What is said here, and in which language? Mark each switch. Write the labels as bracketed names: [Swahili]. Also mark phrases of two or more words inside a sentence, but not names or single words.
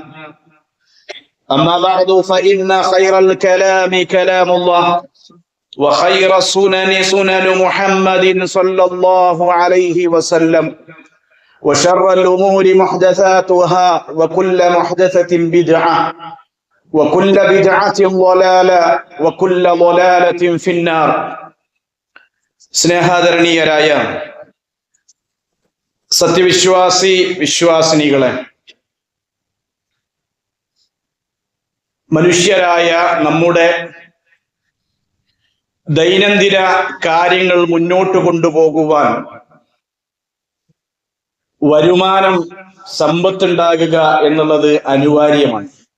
[Arabic] أما بعد فإن خير الكلام كلام الله وخير السنن سنن محمد صلى الله عليه وسلم وشر الأمور محدثاتها وكل محدثة بدعة وكل بدعة ضلالة وكل ضلالة في النار. [Malayalam] സ്നേഹാദരണീയരായ വിശ്വാസിനികളെ, മനുഷ്യരായ നമ്മുടെ ദൈനംദിന കാര്യങ്ങൾ മുന്നോട്ട് കൊണ്ടുപോകുവാൻ വരുമാനം, സമ്പത്തുണ്ടാകുക എന്നുള്ളത് അനിവാര്യമാണ്.